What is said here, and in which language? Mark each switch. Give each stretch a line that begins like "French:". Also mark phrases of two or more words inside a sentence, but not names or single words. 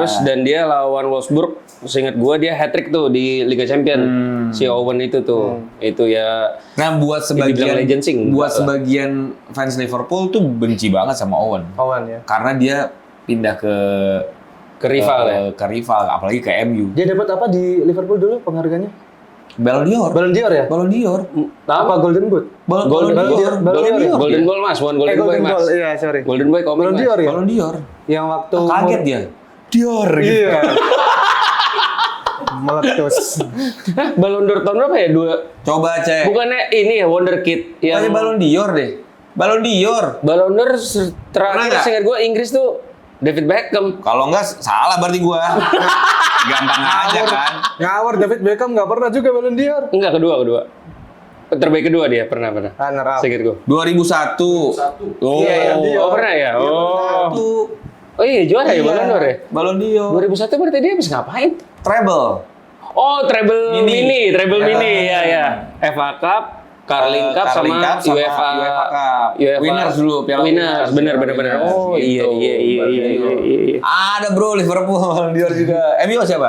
Indonesian: Terus dan dia lawan Wolfsburg, seingat gua dia hat-trick tuh di Liga Champion. Si Owen itu tuh. Itu ya Nah, buat dibilang sebagian legend sih, enggak buat lah. sebagian fans Liverpool tuh benci banget sama Owen. Owen ya. Karena dia pindah ke rival ya. ke rival, apalagi ke MU. Dia dapat apa di Liverpool dulu penghargaannya? Ballon d'Or. Ballon d'Or ya? Ballon d'Or. Apa Golden Boot? Golden Ballon d'Or. Ballon d'Or ya? Golden Ball Mas, bukan Golden Boy Golden Mas. Ball, iya sorry. Golden Boy komik Ballon Mas. d'Or ya? Ballon d'Or. Yang waktu Kaget dia. Dior gitu. Iya. Meletus. Hah, Ballon d'Or tahun berapa ya? Coba cek. Bukannya ini ya Wonderkid Bukannya yang Ballon d'Or deh. Ballon d'Or. Ballon d'Or Pernah terakhir nggak? seingat gue Inggris tuh David Beckham. Kalau enggak salah berarti gua. Gampang aja kan. Ngawur David Beckham nggak pernah juga Ballon d'Or. Enggak, kedua. Terbaik kedua dia pernah.
English: Runner up.
Indonesian: Seingat gue. 2001. Oh. Iya, Oh, pernah ya? Oh. 2001. Oh iya, juara ya Ballon d'Or ya? Ballon d'Or. 2001 berarti dia habis ngapain? Treble. Oh, treble Mini. mini, ya. FA Cup, Carling Cup Carling sama Cup sama UEFA Cup. UEFA. Winners dulu, Piala Winners, bener. Winners, Oh gitu. iya. Ada bro Liverpool Ballon d'Or juga. MU siapa?